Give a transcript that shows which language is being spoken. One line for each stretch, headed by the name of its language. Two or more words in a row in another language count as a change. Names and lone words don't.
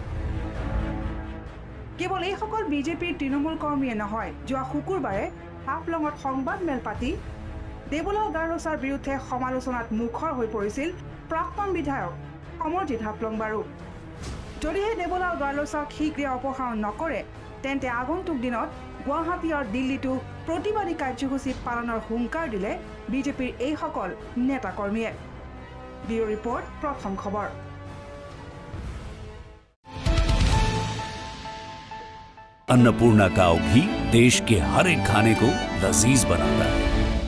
Assamese: কেৱল এইসকল বিজেপিৰ তৃণমূল কৰ্মীয়ে নহয় যোৱা শুকুৰবাৰে হাফলঙত সংবাদ মেল পাতি দেৱলাল গাৰোছাৰ বিৰুদ্ধে সমালোচনাত মুখৰ হৈ পৰিছিল প্ৰাক্তন বিধায়ক সমৰজিৎ হাফলং বাৰু যদিহে দেৱলাল গাৰোছাক শীঘ্ৰে অপসাৰণ নকৰে তেন্তে আগন্তুক দিনত গুৱাহাটী আৰু দিল্লীতো প্ৰতিবাদী কাৰ্যসূচী পালনৰ হুংকাৰ দিলে বিজেপিৰ এইসকল নেতা কৰ্মীয়ে
English: bureau report
Assamese: প্ৰথম খবৰ
Hindi: अन्नपूर्णा काव घी देश के हर एक खाने को लजीज बनाता है।